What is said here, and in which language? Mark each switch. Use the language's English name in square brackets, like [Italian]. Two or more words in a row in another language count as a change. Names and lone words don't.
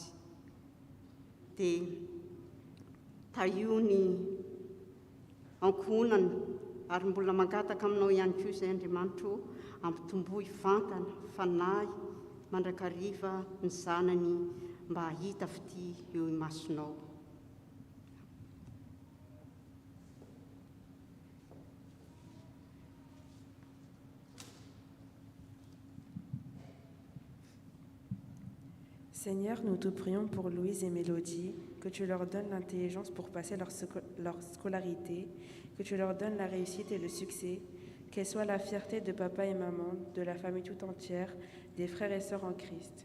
[Malagasy] Dia taio ny ankonany ary mbola mangataka aminao ihany koa izay Andriamanitra ampitomboy vantana, fanahy, mandrakariva ny zanany mba hahita fity eo imasonao. [French] Seigneur, nous te prions pour Louise et Mélodie, que tu leur donnes l'intelligence pour passer leur scolarité, que tu leur donnes la réussite et le succès, qu'elles soient la fierté de papa et maman, de la famille tout entière, des frères et sœurs en Christ.